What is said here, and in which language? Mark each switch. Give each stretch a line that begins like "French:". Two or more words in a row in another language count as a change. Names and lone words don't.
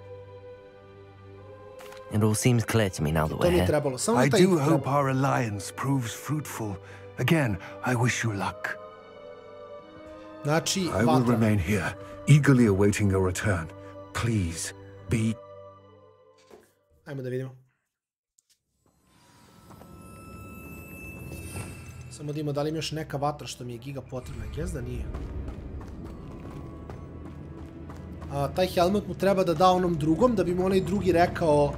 English: It all seems clear to me now that we're here. I do hope our alliance proves fruitful. Again, I wish you luck. I will remain here, eagerly awaiting your return. Please, be...
Serbian: Ajmo da vidimo. Samo da imamo da li ima još neka vatra što mi je giga potrebna. Guess da nije. Taj helmet mu treba da da onom drugom, da bi mu onaj drugi rekao...